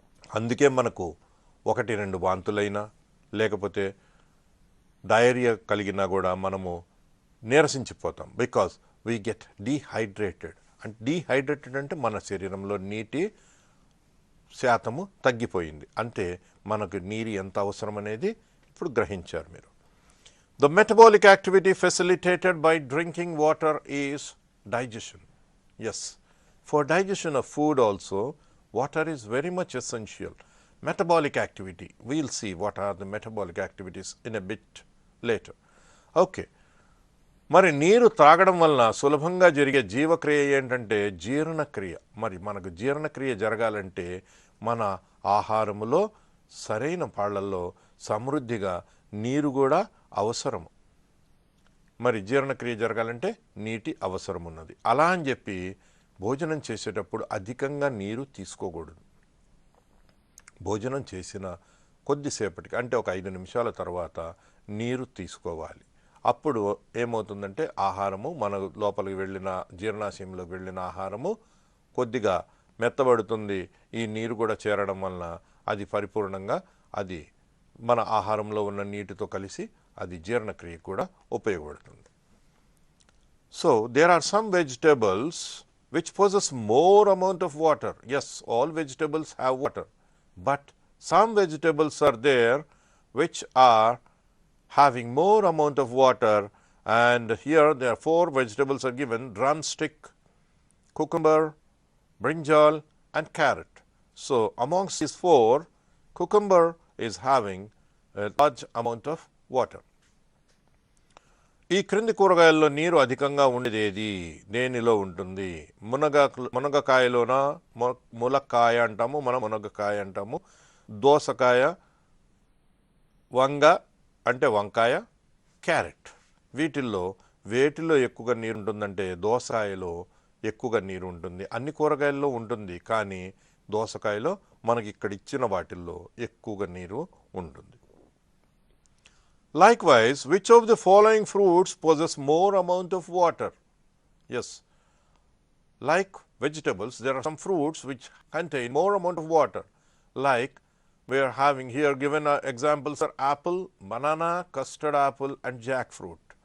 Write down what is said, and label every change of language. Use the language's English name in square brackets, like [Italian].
[Telugu] అందుకే మనకు 1-2 వాంతులైనా లేకపోతే డయేరియా కలిగినా కూడా మనము నీరసించిపోతాం. [English] Because we get dehydrated. [Telugu] అంటే డీహైడ్రేటెడ్ అంటే మన శరీరంలో నీటి శాతము తగ్గిపోయింది. అంటే మనకు నీరు ఎంత అవసరం అనేది ఇప్పుడు గ్రహించారు మీరు. [English] The metabolic activity facilitated by drinking water is digestion. Yes, for digestion of food also, water is very much essential. Metabolic activity, we'll see what are the metabolic activities in a bit later. Okay. [Telugu] మరి నీరు త్రాగడం వలన సులభంగా జరిగే జీవక్రియ ఏంటంటే జీర్ణక్రియ. మరి మనకు జీర్ణక్రియ జరగాలంటే మన ఆహారములో సరైన పాళ్లలో సమృద్ధిగా నీరు కూడా అవసరము. మరి జీర్ణక్రియ జరగాలంటే నీటి అవసరం ఉన్నది. అలా అని చెప్పి భోజనం చేసేటప్పుడు అధికంగా నీరు తీసుకోకూడదు. భోజనం చేసిన కొద్దిసేపటికి అంటే ఒక 5 నిమిషాల తర్వాత నీరు తీసుకోవాలి. అప్పుడు ఏమవుతుందంటే ఆహారము మన లోపలికి వెళ్ళిన జీర్ణాశయంలోకి వెళ్ళిన ఆహారము కొద్దిగా మెత్తబడుతుంది. ఈ నీరు కూడా చేరడం వలన అది పరిపూర్ణంగా అది మన ఆహారంలో ఉన్న నీటితో కలిసి అది జీర్ణక్రియ కూడా ఉపయోగపడుతుంది. [English] So there are some vegetables which possess more amount of water. Yes, all vegetables have water, but some vegetables are there which are having more amount of water, and here there are 4 vegetables are given: drumstick, cucumber, brinjal and carrot. So amongst these 4, cucumber is having a large amount of water. [Telugu] ఈ క్రింది కూరగాయల్లో నీరు అధికంగా ఉండేది ఏది? దేనిలో ఉంటుంది? మునగకాయలోన ములక్కాయ అంటాము, మనం మునగకాయ అంటాము, దోసకాయ, వంగ అంటే వంకాయ, క్యారెట్. వేటిల్లో ఎక్కువగా నీరు ఉంటుందంటే దోసకాయలో ఎక్కువగా నీరు ఉంటుంది. అన్ని కూరగాయల్లో ఉంటుంది, కానీ దోసకాయలో మనకి ఇక్కడ ఇచ్చిన వాటిల్లో ఎక్కువగా నీరు ఉంటుంది. [English] Likewise, which of the following fruits possess more amount of water? Yes, like vegetables, there are some fruits which contain more amount of water. Like we are having here given examples are apple, banana, custard apple and jackfruit.